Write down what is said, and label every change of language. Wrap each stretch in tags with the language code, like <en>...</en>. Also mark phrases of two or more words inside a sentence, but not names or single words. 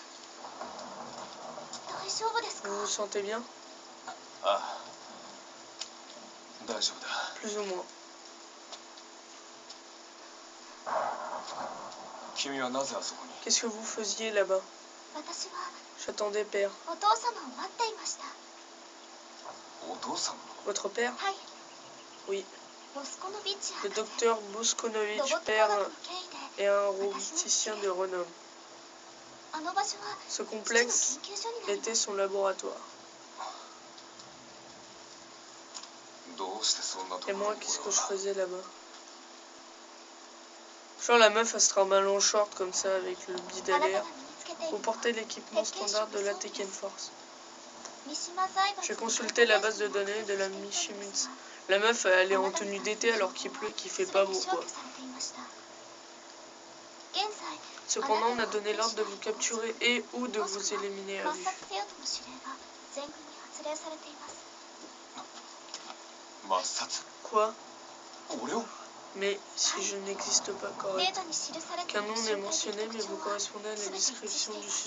<fr>Vous vous sentez bien? Plus ou moins. Qu'est-ce que vous faisiez là-bas? J'attendais père.</fr> <ja>お父様を待っていました。お父さん</ja> <fr>Votre père?</fr> <ja>はい。</ja> <fr>Oui.</fr> <ja>ボスコノビッチ</ja> <fr>Le</fr> <ja>博士。</ja> <fr>docteur Boskonovitch,</fr> <ja>ロボット科</ja> <fr>père,</fr> <ja>学の権威で</ja> <fr>est un roboticien de renom.</fr> <ja>あの場所は</ja> <fr>Ce</fr> <ja>父の</ja> <fr>complexe</fr> <ja>研究所になりま</ja> <fr>était</fr> <ja>す。</ja> <fr>son laboratoire.</fr> <ja>どうしてそんなと</ja> <fr>Et</fr> <ja>ころ</ja> <fr>moi,</fr> <ja>に</ja> <fr>qu'est-ce</fr> <ja>俺</ja> <fr>que je</fr> <ja>は</ja> <fr>faisais là-bas? Genre la meuf, elle se trimballe en short comme ça avec le bid</fr> <ja>あ</ja> <fr>à</fr> <ja>なた</ja> <fr>l'air.</fr> <ja>が身につけている</ja> <fr>Vous</fr> <ja>のは</ja> <fr>portez l'équipement standard de la Tekken Force.</fr> <ja>三島財閥</ja> <fr>J'ai</fr> <ja>の</ja> <fr>consulté la</fr> <ja>データ</ja> <fr>base de</fr> <ja>ベースに</ja> <fr>données</fr> <ja>アク</ja> <fr>de</fr> <ja>セ</ja> <fr>la</fr> <ja>スしていたのです</ja> <fr>Michimitsu.</fr> <ja>が</ja> <fr>La meuf, elle est</fr> <ja>あ</ja> <fr>en</fr> <ja>なたに</ja> <fr>tenue</fr> <ja>関す</ja> <fr>d'été</fr> <ja>る</ja> <fr>alors</fr> <ja>情</ja> <fr>qu'il</fr> <ja>報</ja> <fr>pleut</fr> <ja>は</ja> <fr>et qu'il fait</fr> <ja>全</ja> <fr>pas</fr> <ja>て</ja> <fr>beau</fr> <ja>消</ja> <fr>quoi.</fr> <ja>去されていました。現在</ja> <fr>Cependant, on a donné l'ordre de vous capturer et ou de</fr> <ja>もし</ja> <fr>vous</fr> <ja>くは</ja> <fr>éliminer à</fr> <ja>抹</ja> <fr>vue.</fr> <ja>殺せよとの指令が全軍に発令されています。抹殺</ja> <fr>Quoi?</fr> <ja>俺を</ja> <fr>Mais si je n'existe pas</fr> <ja>デー</ja> <fr>correct.</fr> <ja>タに記されてい</ja> <fr>Qu'un</fr> <ja>る</ja> <fr>nom</fr> <ja>身</ja> <fr>n'est</fr> <ja>体的</ja> <fr>mentionné, mais</fr> <ja>特</ja> <fr>vous</fr> <ja>徴は</ja> <fr>correspondez à la</fr> <ja>全て一致し</ja> <fr>description</fr> <ja>てい</ja> <fr>du</fr> <ja>ます。</ja>